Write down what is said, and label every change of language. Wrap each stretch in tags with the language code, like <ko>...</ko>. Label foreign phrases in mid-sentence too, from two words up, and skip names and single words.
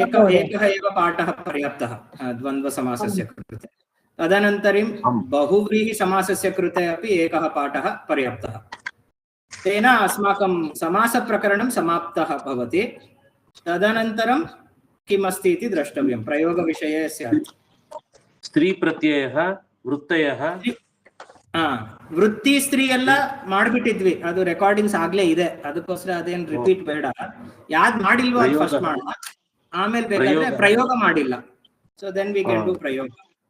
<sa>एकः एव पाठः पर्याप्तः द्वन्द्वसमासस्य कृते। तदनन्तरं बहुव्रीहिसमासस्य कृते अपि एकः पाठः पर्याप्तः। तेन अस्माकं समासप्रकरणं समाप्तः भवति। तदनन्तरं किमस्ति इति द्रष्टव्यं, प्रयोगविषये स्यात्। ಸ್ತ್ರೀ ಪ್ರತ್ಯಯಃ ವೃತ್ತಯಃ</sa> <kn>ವೃತ್ತಿ ಸ್ತ್ರೀ ಎಲ್ಲ ಮಾಡ್ಬಿಟ್ಟಿದ್ವಿ, ಅದು ರೆಕಾರ್ಡಿಂಗ್ಸ್ ಆಗ್ಲೇ ಇದೆ, ಅದಕ್ಕೋಸ್ಕರ ಅದೇನು ರಿಪೀಟ್ ಬೇಡ. ಯಾವ್ದು ಮಾಡಿಲ್ವೋ ಅದು ಫಸ್ಟ್ ಮಾಡೋಣ, ಆಮೇಲೆ ಬೇಕಾದ್ರೆ ಪ್ರಯೋಗ ಮಾಡಿಲ್ಲ,</kn> <en>so then we can do</en> <kn>ಪ್ರಯೋಗ.</kn>